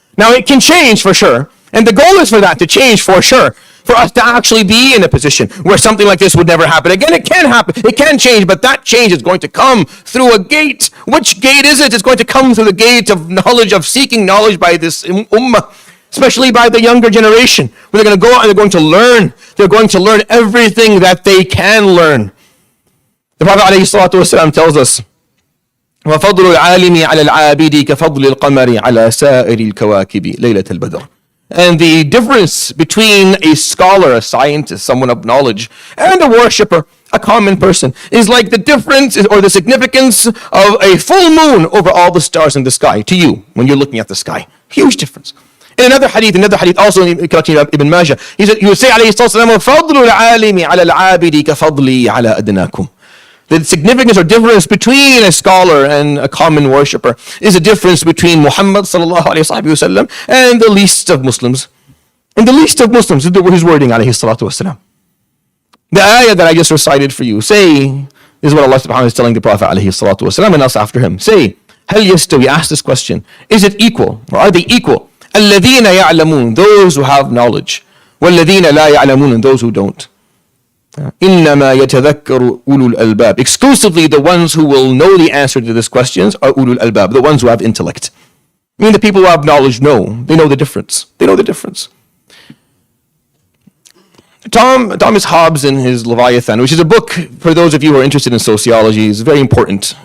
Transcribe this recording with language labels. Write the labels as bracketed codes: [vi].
[en] Now it can change for sure, and the goal is for that to change for sure, for us to actually be in a position where something like this would never happen again. It can happen, it can change, but that change is going to come through a gate. Which gate is it? It's going to come through the gate of knowledge, of seeking knowledge by this ummah, especially by the younger generation, where they're going to go out and they're going to learn. They're going to learn everything that they can learn. [ar] The Prophet ﷺ tells us, وَفَضْلُ الْعَالِمِ عَلَى الْعَابِدِ كَفَضْلِ الْقَمَرِ عَلى سَائِرِ الْكَوَاكِبِ لَيْلَةَ الْبَدْرِ. [en] And the difference between a scholar, a scientist, someone of knowledge, and a worshipper, a common person, is like the difference or the significance of a full moon over all the stars in the sky to you when you're looking at the sky. Huge difference. In another hadith also in Ibn Majah, he would say, alayhi salatu wasalam, [ar] فَضْلُ الْعَالِمِ عَلَى الْعَابِدِ كَفَضْلِي عَلَى أَدْنَاكُمْ. [en] The significance or difference between a scholar and a common worshipper is a difference between Muhammad sallallahu alayhi wasallam and the least of Muslims. And the least of Muslims is his wording, alayhi salatu wasalam. The ayah that I just recited for you, this is what Allah subhanahu wa ta'ala is telling the Prophet alayhi salatu wasalam and us after him. Say, [ar] هل يستوي, [en] ask this question, is it equal, or are they equal? [ar] الذين يعلمون, [en] those who have knowledge, [ar] والذين لا يعلمون, [en] and those who don't. [ar] إنما يتذكر أولو الألباب. [en] Exclusively the ones who will know the answer to these questions are [ar] أولو الألباب, [en] the ones who have intellect. I mean, the people who have knowledge know. They know the difference. They know the difference. Thomas Hobbes in his Leviathan, which is a book for those of you who are interested in sociology, is very important.